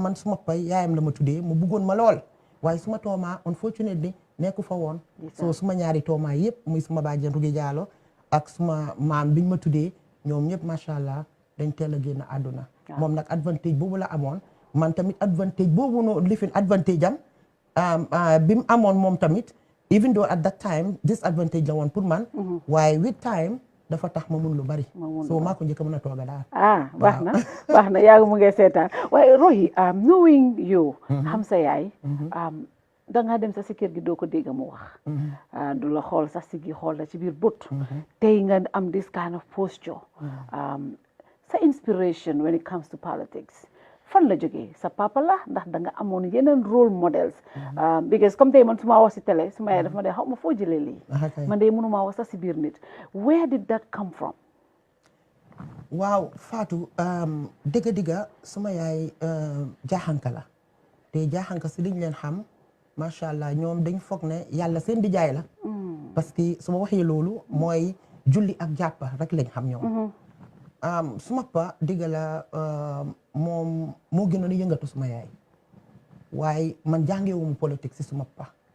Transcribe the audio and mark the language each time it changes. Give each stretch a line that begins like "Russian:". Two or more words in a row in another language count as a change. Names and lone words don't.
Wolof: man suma pay yaayam la ma tuddee mu bëggoon ma lool waaye suma toomaa unfortunately nekku fa woon so suma ñaari toomaa yëpp muy suma bàjjen Rugi Jaalo ak suma maam biñ ma tuddee ñoom ñëpp macha allah dañ teel a génn àdduna moom nag advantage boobu la amoon man tamit advantage boobu no lifin advantage am bi mu amoon moom tamit
English: even though at that time
Wolof: disadvantage la woon pour man waaye
English: with time
Wolof: dafa tax ma mun lu bari so maa ko njëkk a mën a tooga daal baax na yaa ngi mu ngi seetaan waaye Rohey
English: knowing you
Wolof: xam sa yaay dangaa dem sax si kër gi doo ko dégg mu wax du la xool sax si gi xool la ci biir bët tey nga am
English: this kind of posture
Wolof: sa inspiration
English: when it comes to politics
Wolof: fan la jógee sa papa la ndax da nga amoon yeneen
English: role models
Wolof: because comme tey man su ma wax si télé su ma yaay daf ma dee xaw ma foo jëlee lii man de mënuma wax sax si biir nit
English: where did that come from
Wolof: waaw Fatou dëgga suma yaay jaaxanka la te jaaxanka si liñ leen xam macha allah ñoom dañ foog ne yàlla seen di jaay la parce que su ma waxee loolu mooy julli ak jàppa rek lañ xam ñoom suma pa digga la moom moo gënoon a yëngatu suma yaay waaye man jàngewuma politique si suma pa